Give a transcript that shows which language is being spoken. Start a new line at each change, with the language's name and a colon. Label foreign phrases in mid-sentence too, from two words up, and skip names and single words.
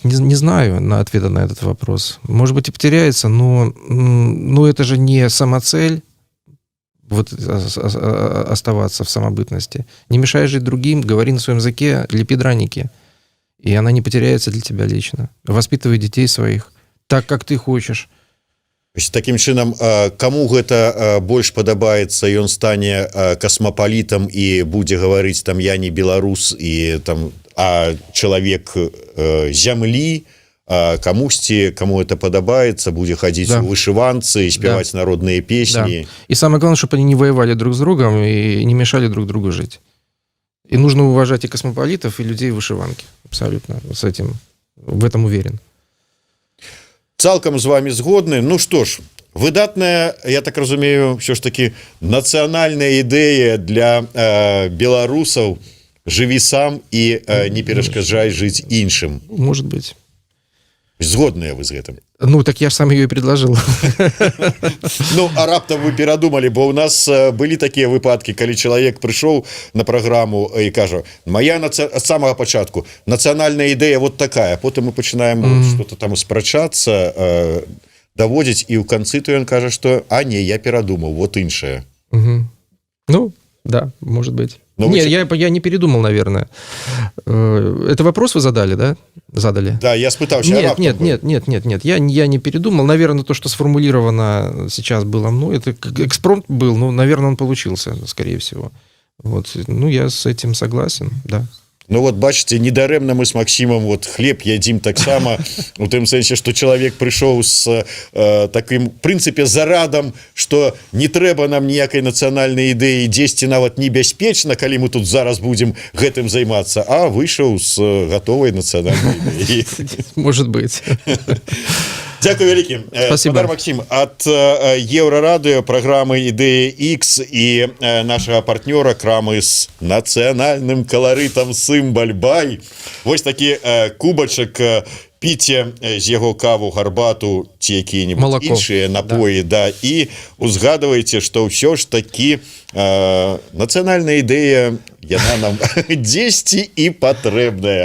Russian: Не знаю ответа на этот вопрос. Может быть, и потеряется, но это же не самоцель. Вот оставаться в самобытности. Не мешай жить другим, говори на своем языке, лепи драники. И она не потеряется для тебя лично. Воспитывай детей своих так, как ты хочешь.
Belarusian: Таким чынам, кому гэта больш падабаецца, ён стане касмапалітам і будзе гаварыць там я не беларус і там чалавек зямлі, камусьці, кому это падабаецца, будзе хадзіць у вышыванцы, спяваць народныя песні. Да.
Russian: И самое главное, чтобы они не воевали друг с другом и не мешали друг другу жить. И нужно уважать и космополитов, и людей в вышиванке. Абсолютно. С этим, в этом уверен.
Belarusian: Цалкам з вами згодны. Ну што ж, выдатная, я так разумею, ўсё ж таки нацыянальная ідэя для беларусаў. Жыві сам і не перашкаджай жыць іншым.
Russian: Может быть.
Belarusian: Згодныя вы з гэтым?
Russian: Ну, так я ж сам ее и предложил.
Belarusian: Ну, а раптам вы перадумалі, бо ў нас былі такія выпадкі, калі чалавек прыйшоў на праграму і кажа, моя ад самага пачатку нацыянальная ідэя вот такая, потым мы пачынаем что-то там спрачацца, даводзіць, і ў канцы то ён кажа, што не, я перадумаў, вот іншае.
Russian: Ну, Да, может быть. Но Нет, я не передумал, наверное. Это вопрос вы задали, да? Задали?
Belarusian: Да, я спытаўся.
Russian: Нет. Я не передумал. Наверное, то, что сформулировано сейчас было мной, это экспромт был, но, наверное, он получился, скорее всего. Вот. Ну, я с этим согласен, да.
Belarusian: Ну вот бачыце, недарэмна мы с Максимом вот хлеб ядзім таксама у тым сэнсе, што чалавек прыйшоў з таким прынцыпе зарадам, што не трэба нам ніякай нацыянальнай ідэі, дзесьці нават небяспечна, калі мы тут зараз будзем гэтым займацца, а выйшаў з гатовай нацыянальнай ідэі.
Russian: Может быть.
Belarusian: Дякую вялікі.
Russian: Спасибо.
Belarusian: Максим, ад Еўрарадыё, праграмы «Ідэя X» і нашага партнёра крамы з нацыянальным каларытам «Сымбаль-бай». Вось такі кубачак, піце з яго каву, гарбату ці якія-небудзь іншыя напоі, да, і узгадвайце, што ўсё ж такі нацыянальная ідэя, яна нам дзесьці і патрэбная.